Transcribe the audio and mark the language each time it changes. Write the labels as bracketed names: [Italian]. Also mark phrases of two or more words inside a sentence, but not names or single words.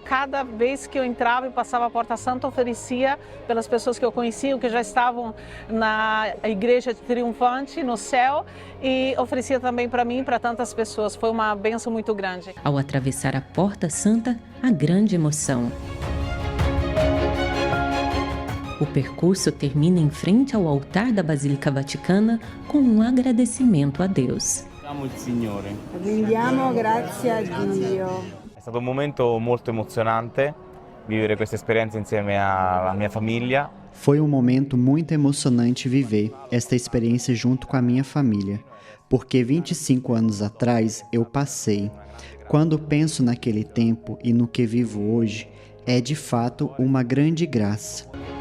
[Portuguese] Cada vez que eu entrava e passava a Porta Santa, oferecia pelas pessoas que eu conhecia, que já estavam na igreja triunfante no céu, e oferecia também para mim e para tantas pessoas. Foi uma bênção muito grande. Ao atravessar a Porta Santa, a grande emoção. O percurso termina em frente ao altar da Basílica Vaticana com um agradecimento a Deus. [Italian] Rendiamo grazie a Dio. È stato un momento molto emozionante vivere questa esperienza insieme [Portuguese] à minha família. Foi um momento muito emocionante viver esta experiência junto com a minha família, porque 25 anos atrás eu passei. Quando penso naquele tempo e no que vivo hoje, é de fato uma grande graça.